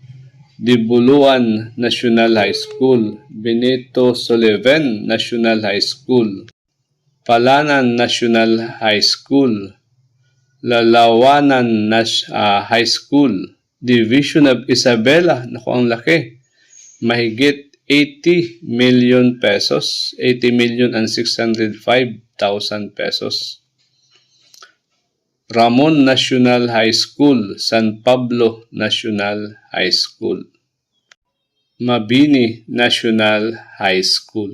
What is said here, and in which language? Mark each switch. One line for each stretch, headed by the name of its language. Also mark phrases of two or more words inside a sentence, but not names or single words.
Filipino: Dibuluan National High School, Benito Sullivan National High School, Palanan National High School, Lalawanan High School, Division of Isabela, naku ang laki, mahigit 80 million pesos, 80 million and 605,000 pesos. Ramon National High School, San Pablo National High School, Mabini National High School.